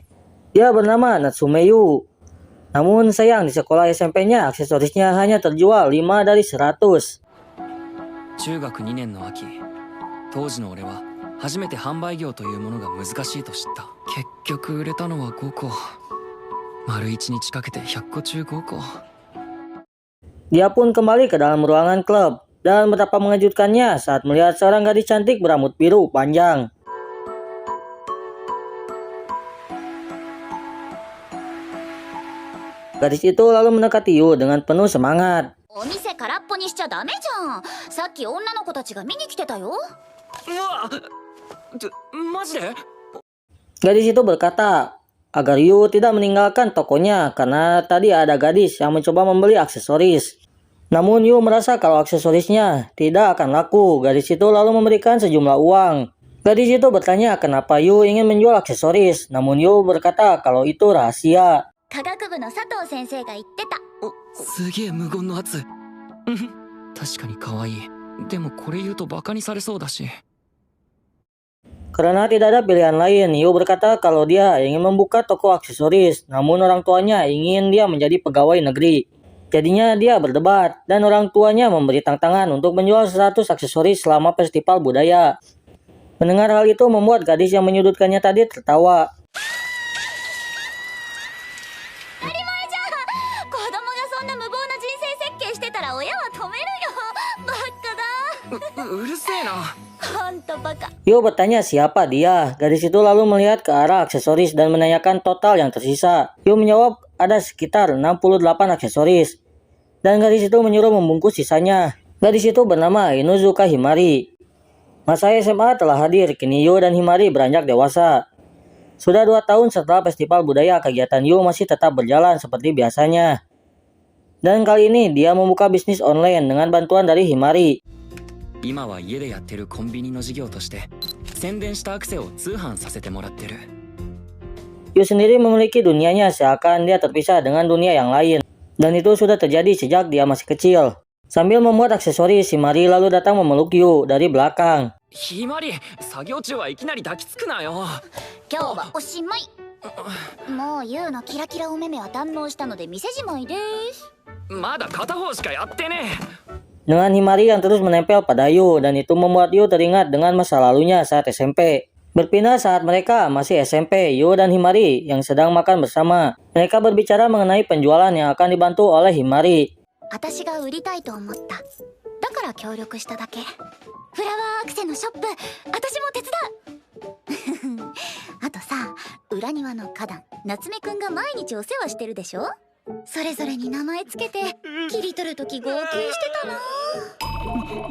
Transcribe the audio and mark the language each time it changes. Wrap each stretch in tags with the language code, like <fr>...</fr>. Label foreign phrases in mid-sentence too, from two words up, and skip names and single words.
<id>Dia bernama Natsume Yu. Namun sayang di sekolah SMP-nya aksesorisnya hanya terjual 5 dari 100.</id> <ja>中学2年の秋、当時の俺は初めて販売業というものが難しいと知った。結局売れたのは5個。丸1日かけて100個中5 個。</ja> <id>Dia pun kembali ke dalam ruangan klub. Dan betapa mengejutkannya saat melihat seorang gadis cantik berambut biru panjang. Gadis itu lalu mendekati Yu dengan penuh semangat.</id> <ja>お店空っぽにしちゃダメじゃん。さっき女の子たちが見に来てたよ。うわマジで？</ja> <id>Gadis itu berkata agar Yu tidak meninggalkan tokonya karena tadi ada gadis yang mencoba membeli aksesoris. Namun Yu merasa kalau aksesorisnya tidak akan laku. Gadis itu lalu memberikan sejumlah uang. Gadis itu bertanya kenapa Yu ingin menjual aksesoris. Namun Yu berkata kalau itu rahasia.</id> <ja>科学部の佐藤先生が言ってた。すげえ無言の圧。うん確かに可愛い。でもこれ言うとバカにされそうだし。</ja> <id>Karena tidak ada pilihan lain, Yu berkata kalau dia ingin membuka toko aksesoris. Namun orang tuanya ingin dia menjadi pegawai negeri. Jadinya dia berdebat dan orang tuanya memberi tantangan untuk menjual 100 aksesoris selama festival budaya. Mendengar hal itu membuat gadis yang menyudutkannya tadi tertawa.</id> <ja>当たり前じゃん。子供がそんな無謀な人生設計してたら親は止めるよ。バカだ。うるせえな。ほんとバカ。</ja> <id>Yu bertanya siapa dia. Gadis itu lalu melihat ke arah aksesoris dan menanyakan total yang tersisa. Yu menjawab ada sekitar 68 aksesoris. Dan gadis itu menyuruh membungkus sisanya. Gadis itu bernama Inuzuka Himari. Masa SMA telah hadir, kini Yu dan Himari beranjak dewasa. Sudah 2 tahun setelah festival budaya, kegiatan Yu masih tetap berjalan seperti biasanya. Dan kali ini dia membuka bisnis online dengan bantuan dari Himari.</id> <ja>今は家でやってるコンビニの事業として宣伝したアクセを通販させてもらってる。</ja> <id>Yu sendiri memiliki dunianya seakan dia terpisah dengan dunia yang lain. Dan itu sudah terjadi sejak dia masih kecil. Sambil membuat aksesoris, Himari lalu datang memeluk Yu dari belakang.</id> <ja>ひまり、作業中はいきなり抱きつくなよ。今日はおしまい。もうユウのキラキラお目目は堪能したので店じまいです。まだ片方しかやってねえ。</ja> <id>Dengan Himari yang terus menempel pada Yu, dan itu membuat Yu teringat dengan masa lalunya saat SMP. Berpindah saat mereka masih SMP, Yu dan Himari yang sedang makan bersama. Mereka berbicara mengenai penjualan yang akan dibantu oleh Himari.</id> <ja>私が売りたいと思った。だから協力しただけ。フラワーアクセのショップ、私も手伝う。あとさ、裏庭の花壇、夏目くんが毎日お世話してるでしょ。それぞれに名前つけて切り取るとき号泣してたな。</ja>